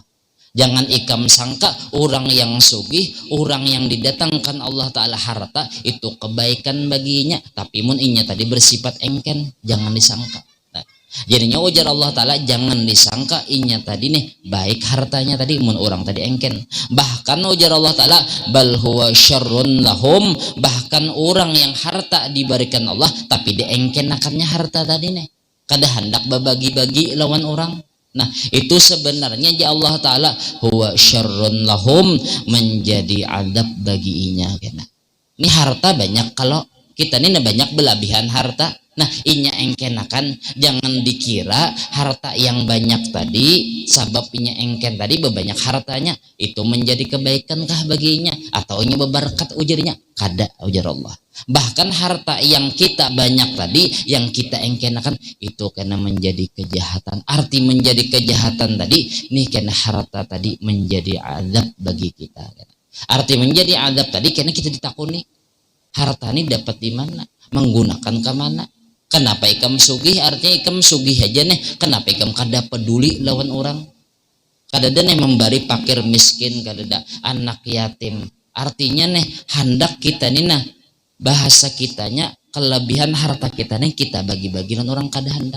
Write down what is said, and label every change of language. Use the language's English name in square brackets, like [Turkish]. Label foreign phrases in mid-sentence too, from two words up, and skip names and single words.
[Banjar] Jangan ikam sangka orang yang sugih, orang yang didatangkan Allah Ta'ala harta itu kebaikan baginya, tapi mun inya tadi bersifat engken, jangan disangka. Nah, jadinya ujar Allah Ta'ala, jangan disangka inya tadi nih baik hartanya tadi, mun orang tadi engken. Bahkan ujar Allah Ta'ala, [Arabic] بل هو شر لهم, [Banjar] bahkan orang yang harta diberikan Allah tapi diengken akannya harta tadi nih, kada hendak berbagi-bagi lawan orang. Nah itu sebenarnya ya Allah Ta'ala [Arabic] هو شر لهم, [Banjar] menjadi adab bagi inya. Ini harta banyak, kalau kita ini banyak belabihan harta. Nah inya engkenakan, jangan dikira harta yang banyak tadi, sabab inya engken tadi bebanyak hartanya itu menjadi kebaikankah baginya atau inya berberkat ujarnya? Kada ujar Allah. Bahkan harta yang kita banyak tadi, yang kita engkenakan itu karena menjadi kejahatan. Arti menjadi kejahatan tadi, nih karena harta tadi menjadi azab bagi kita. Arti menjadi adab tadi karena kita ditakuni harta ini dapat di mana, menggunakan ke mana. Kenapa ikam sugih? Artinya ikam sugih aja nih. Kenapa ikam kada peduli lawan orang? Kadada nih memberi fakir miskin, kadada anak yatim. Artinya nih hendak kita nih nah bahasa kitanya kelebihan harta kita nih kita bagi-bagi lawan orang kada hendak.